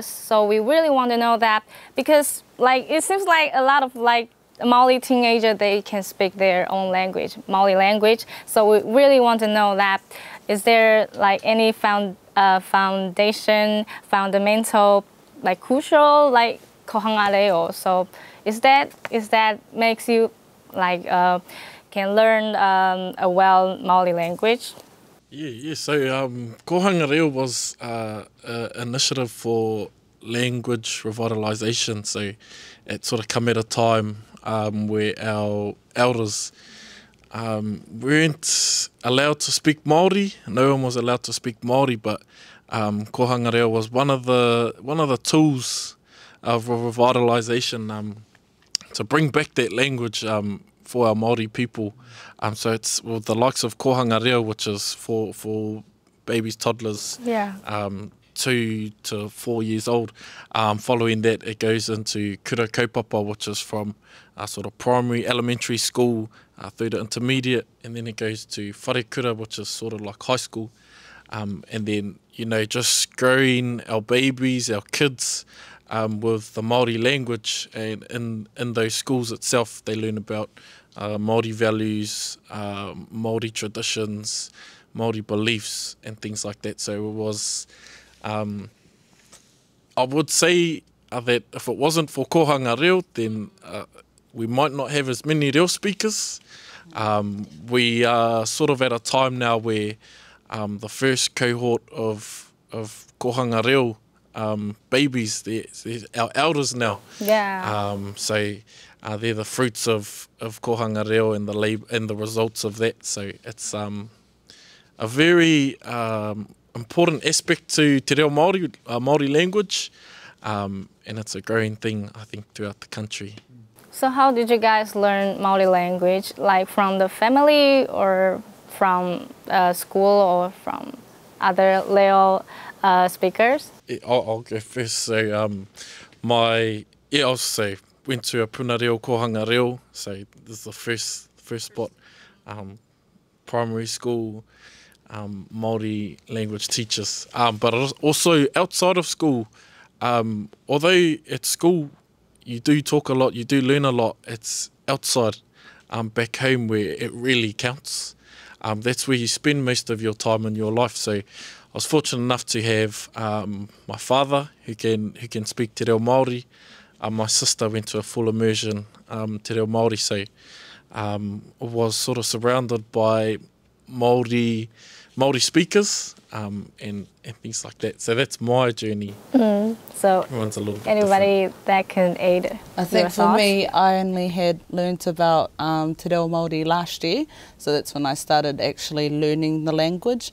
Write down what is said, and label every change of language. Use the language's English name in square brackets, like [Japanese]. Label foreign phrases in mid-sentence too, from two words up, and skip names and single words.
[English] So we really want to know that, because it seems like a lot of Māori teenager, they can speak their own language, Māori language. So we really want to know that. Is there any fundamental, crucial, [Māori] kohanga reo? [English] So is that makes you can learn a well Māori language? Yeah. So [Māori] kohanga reo [English] was an initiative for language revitalisation. So it sort of come at a time where our elders weren't allowed to speak Māori. No one was allowed to speak Māori, but [Māori] kohanga reo [English] was one of the tools of revitalisation to bring back that language for our Māori people. So it's with the likes of [Māori] kohanga reo, [English] which is for babies, toddlers, 2 to 4 years old. Following that, it goes into [Māori] kura kaupapa, [English] which is from sort of primary, elementary school through to intermediate, and then it goes to [Māori] whare kura, [English] which is sort of like high school. And then, just growing our babies, our kids, with the Māori language, and in those schools itself, they learn about Māori values, Māori traditions, Māori beliefs, and things like that. So it was... I would say that if it wasn't for [Māori] kohanga reo, [English] then we might not have as many reo speakers. We are sort of at a time now where the first cohort of [Māori] kohanga reo [English] babies, they're our elders now. Yeah. So they're the fruits of [Māori] kohanga reo [English] and the results of that. So it's a very important aspect to [Māori] te reo Māori, [English] Māori language, and it's a growing thing, I think, throughout the country. So how did you guys learn Māori language? From the family, or from school, or from other Leo speakers? I'll go first. So I'll say went to a [Māori] puna reo kohanga reo. [English] So this is the first spot. Primary school. Māori language teachers, but also outside of school. Although at school you do talk a lot, you do learn a lot, it's outside, back home, where it really counts. That's where you spend most of your time in your life. So I was fortunate enough to have my father who can speak [Māori] te reo Māori. [English] My sister went to a full immersion [Māori] te reo Māori, [English] so was sort of surrounded by Māori Māori speakers and things like that. So that's my journey. So Everyone's a little bit anybody different. that can aid I think your for thoughts? me, I only had learnt about [Māori] Te Reo Māori [English] last year, so that's when I started actually learning the language.